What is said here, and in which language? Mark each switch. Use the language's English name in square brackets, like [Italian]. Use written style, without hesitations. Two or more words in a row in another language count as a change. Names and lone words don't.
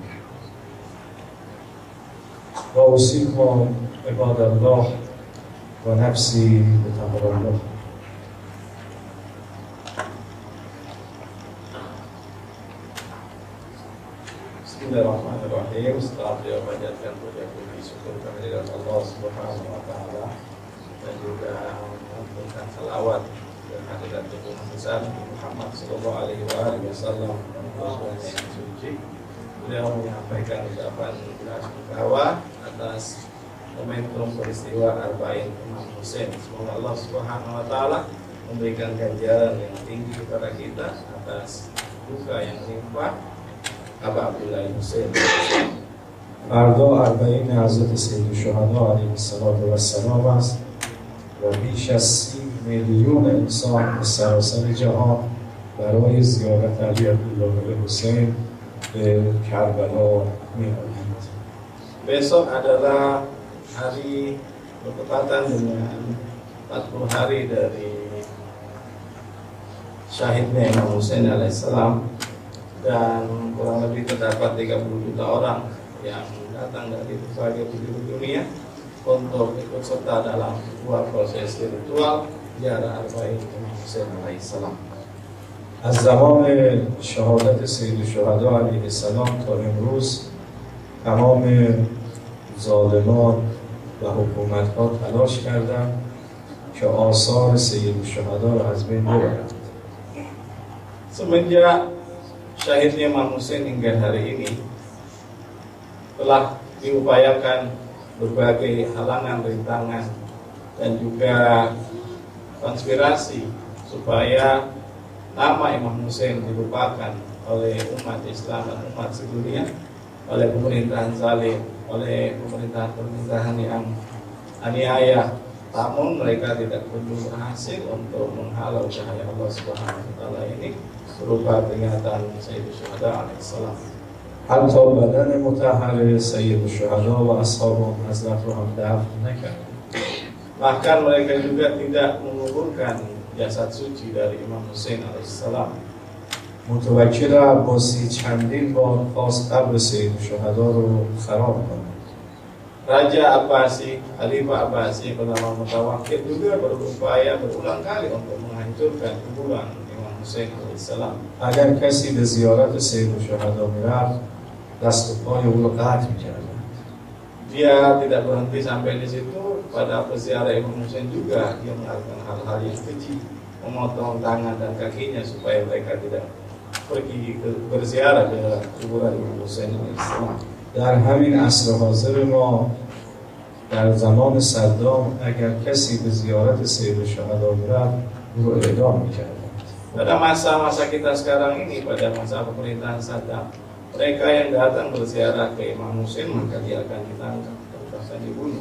[Arabic] وأوصيكم عباد الله ونفسي بتقوى الله. Bismillahirrahmanirrahim. [Indonesian] Setelah beliau panjatkan puja puji syukur kehadirat Allah [Arabic] سبحانه وتعالى [Indonesian] dan juga mengucapkan salawat kehadirat Nabi Muhammad [Arabic] صلى الله عليه وسلم [Indonesian] yang suci, beliau menyampaikan ucapan bela-sungkawa atas momentum peristiwa Arba'in Imam Husain. Semoga Allah [Arabic] سبحانه وتعالى [Indonesian] memberikan ganjaran yang tinggi kepada kita atas duka yang menimpa Aba Abdullah Husain. [Persian] فردا اربعین حضرت سید الشهدا [Arabic] علیه السلام [Persian] است و بیش از 30 میلیون انسان به سراسر جهان برای زیارت علی عبدالله حسین به کربلا می‌آیند. [Indonesian] Besok adalah hari bertepatan dengan 40 hari dari syahidnya Imam Husain alaihissalam, dan kurang lebih terdapat 30 juta orang yang datang dari berbagai penjuru dunia untuk ikut serta dalam sebuah proses ritual ziarah Arba'in Imam Husain alaihissalam. [Persian] از زمان شهادت سید الشهدا [Arabic] علیه السلام [Persian] تا امروز تمام ظالمان و حکومت‌ها تلاش کردند که آثار سید الشهدا را از بین ببرند. [Indonesian] Semenjak syahidnya Imam Husain hingga hari ini telah diupayakan berbagai halangan, rintangan, dan juga konspirasi supaya nama Imam Husain dilupakan oleh umat Islam dan umat sedunia, oleh pemerintahan zalim, oleh pemerintahan yang aniaya. Namun mereka tidak perlu berhasil untuk menghalau cahaya Allah [Arabic] سبحانه وتعالى [Indonesian] ini berupa peringatan Sayyidul Syuhada alaihissalam. [Persian] حتی بدن مطهر سید الشهدا و اصحاب حضرت را هم دفن نکرد. [Indonesian] Bahkan mereka juga tidak menguburkan jasad suci dari Imam Husain alaihissalam. [Persian] متوکل عباسی چندین بار خواست قبر سید الشهدا رو خراب کند. [Indonesian] Raja Abbasi, Khalifah Abbasi bernama Mutawakkil juga berupaya berulang kali untuk menghancurkan kuburan Imam Husain alaihissalam. [Persian] اگر کسی به زیارت سید الشهدا میرفت دست و پای او رو قطع میکردند. [Indonesian] Dia tidak berhenti sampai di situ. Pada peziarah Imam Husain juga dia melakukan hal-hal yang keji, memotong tangan dan kakinya supaya mereka tidak pergi berziarah ke kuburan Imam Husain alaihissalam. [Persian] در همین عصر حاضر ما در زمان صدام اگر کسی به زیارت سید الشهدا میرفت او رو اعدام میکردند. [Indonesian] Pada masa-masa kita sekarang ini, pada masa pemerintahan Saddam, mereka yang datang berziarah ke Imam Husain maka dia akan ditangkap dan bahkan dibunuh.